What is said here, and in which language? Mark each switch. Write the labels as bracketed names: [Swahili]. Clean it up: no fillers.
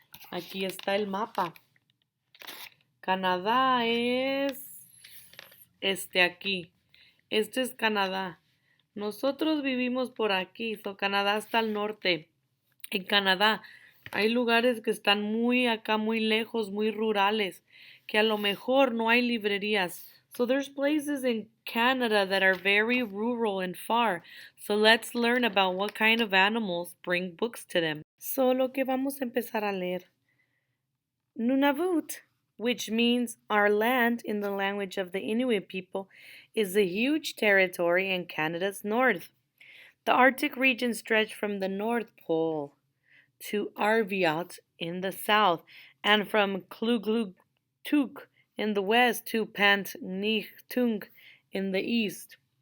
[Spanish] Aquí está el mapa. Canadá es aquí. Este es Canadá. Nosotros vivimos por aquí, Canadá está al norte. En Canadá hay lugares que están muy acá, muy lejos, muy rurales, que a lo mejor no hay librerías. [English] So there's places in Canada that are very rural and far. So let's learn about what kind of animals bring books to them. [Spanish] So lo que vamos a empezar a leer. [English] Nunavut, which means our land in the language of the Inuit people, is a huge territory in Canada's north. The Arctic region stretched from the North Pole to Arviat in the south, and from Kluglugtuk in the west to Pantnichtung in the east.